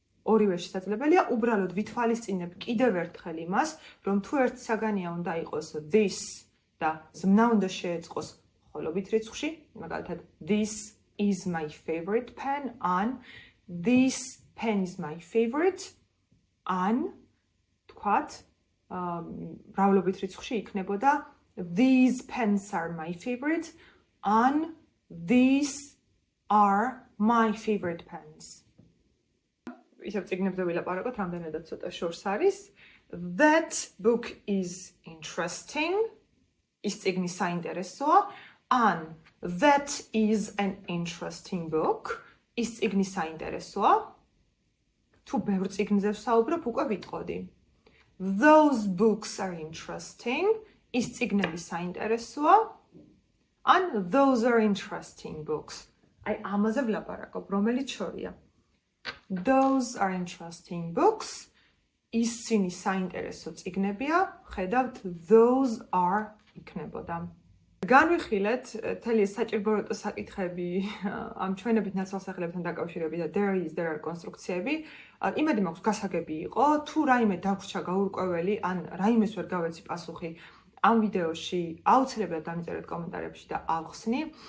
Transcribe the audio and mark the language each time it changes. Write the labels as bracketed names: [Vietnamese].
[Georgian] ორივე შესაძლებელია, უბრალოდ ვითვალისწინებ კიდევ ერთხელ იმას, რომ თუ ერთ საგანია უნდა იყოს this და ზმნა უნდა შეეწყოს მხოლობით რიცხვში, მაგალითად [English] this is my favorite pen [Georgian] ან [English] this pen is my favorite [Georgian] ან თქვათ მრავლობით რიცხვში იქნებოდა [English] these pens are my favorite [Georgian] ან [English] these are my favorite pens. [Georgian] ისევ წიგნებზე ვილაპარაკოთ, რამდენადაც ცოტა შორს არის. [English] That book is interesting. [Georgian] ის წიგნი საინტერესოა. [English] ან that is an interesting book. [Georgian] ის წიგნი საინტერესოა. თუ ბევრ წიგნზე ვსაუბრობ, უკვე ვიტყოდი. [English] Those books are interesting. [Georgian] ის წიგნები საინტერესოა. [English] ან those are interesting books. [Georgian] აი ამაზე ვლაპარაკობ, რომელიც შორია. [English] Those are interesting books. [Georgian] ისინი საინტერესო წიგნებია. ხედავთ, those are იქნებოდა. განვიხილეთ მთელი საჭიროებო საკითხები ამ ჩვენებით ნაცვალსახელებთან დაკავშირებით და there are კონსტრუქციები. იმედი მაქვს გასაგები იყო, თუ რაიმე დაგვრჩა გაურკვეველი, ან რაიმეს ვერ გავეცი პასუხი ამ ვიდეოში, აუცილებლად დამიწერეთ კომენტარებში და ავხსნი.